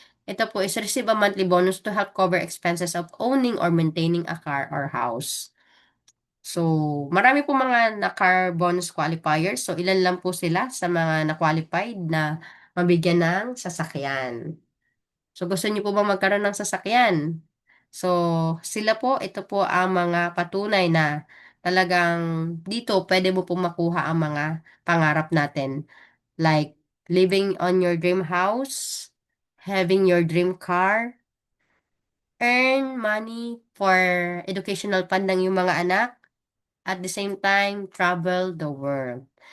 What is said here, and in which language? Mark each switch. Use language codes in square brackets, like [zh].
[tl] Ito po is [en] receive a monthly bonus to help cover expenses of owning or maintaining a car or house. [tl] So, marami po mga na-car bonus qualifiers. So, ilan lang po sila sa mga na-qualified na mabigyan ng sasakyan. So, gusto niyo po ba magkaroon ng sasakyan? So, sila po, ito po ang mga patunay na talagang dito pwede mo po makuha ang mga pangarap natin. [en] Like, living on your dream house, having your dream car, earn money for educational fund [tl] ng iyong mga anak, [en] at the same time, travel the world.